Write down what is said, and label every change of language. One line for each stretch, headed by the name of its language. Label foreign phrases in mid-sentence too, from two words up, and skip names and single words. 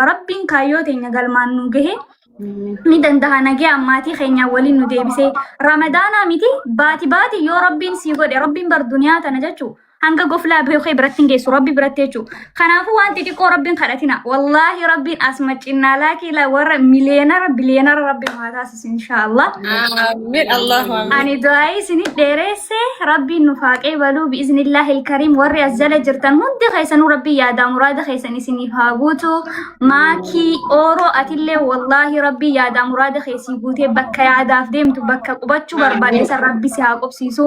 Oromo: Rabbiin kaayyoo teenya galmaan nu gahe. Ni danda'a nagee ammaatii keenya waliin nu deebisee ramadaanaa miti baati yoo rabbiin sii godhe rabbiin bar duniyaa tana jechuu hanga goflaa beekee biratti hin geessu rabbi biratti jechuu kanaafuu wanti xiqqoo rabbiin kadhatina wallaahi rabbiin as macinnaa laakila warra miliyeenara biliyeenara rabbiin haa taasisu inshaallah
Arabic: آمين اللهم آمين
Oromo: ani du'aayi isinit dheeresse rabbiin nu faaqee baluu
Arabic: بإذن الله الكريم
Oromo: warri as jala jirtan hundi keessanuu rabbii yaadaa muraada keessan isiniif haa guutu maakii ooroo atillee wallaahi rabbii yaadaa muraada keessii guutee bakka yaadaaf deemtu bakka qubachuu barbaadesan rabbi si haa qubsiisu